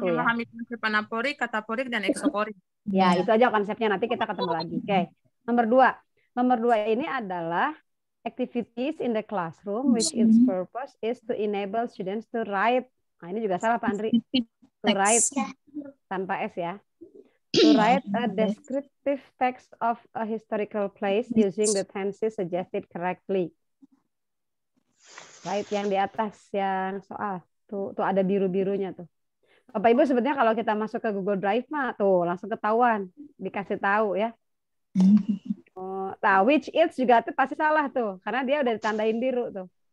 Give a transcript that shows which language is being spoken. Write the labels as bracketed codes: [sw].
[id] Memahami konsep anaporik, kataporik, dan eksoforik. Ya, itu aja konsepnya. Nanti kita ketemu lagi. Oke. Nomor 2. Nomor 2 ini adalah [en] activities in the classroom which its purpose is to enable students to write. [id] Nah, ini juga salah Pak Andri. [en] To write [id] tanpa S ya. [en] To write a descriptive text of a historical place using the tenses suggested correctly. Right, [id] yang di atas yang soal. Tuh ada biru-birunya tuh. Bapak Ibu sebenarnya kalau kita masuk ke Google Drive mah tuh langsung ketahuan, dikasih tahu ya. Nah, [en] which it's [id] juga tuh pasti salah tuh, karena dia udah ditandain biru tuh.